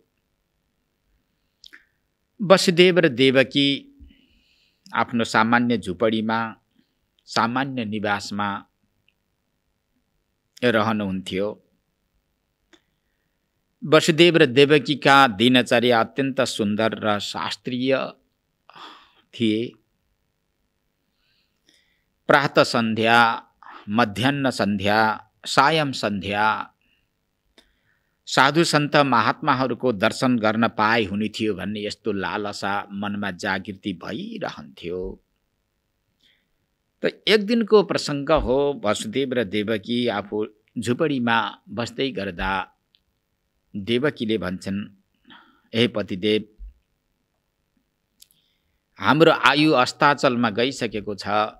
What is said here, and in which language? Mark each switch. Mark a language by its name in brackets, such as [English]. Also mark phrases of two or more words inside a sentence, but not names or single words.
[Nepali] वसुदेव र देवकी आफ्नो सामान्य झुपडीमा सामान्य निवासमा रहनुहुन्थ्यो। वसुदेव र देवकीका दिनचर्या अत्यन्त सुन्दर र शास्त्रीय थिए। प्रातः सन्ध्या, मध्याह्न सन्ध्या, सायं सन्ध्या साधु सन्त महात्माहरूको दर्शन गर्न पाए हुने थियो भन्ने यस्तो लालसा मनमा जागृति भइरहन्थ्यो। त एक दिनको प्रसङ्ग हो। वसुदेव र देवकी आफू झुपडीमा बस्दै गर्दा देवकीले भन्छन्, हे पतिदेव, हाम्रो आयु अस्ताचलमा गइसकेको छ।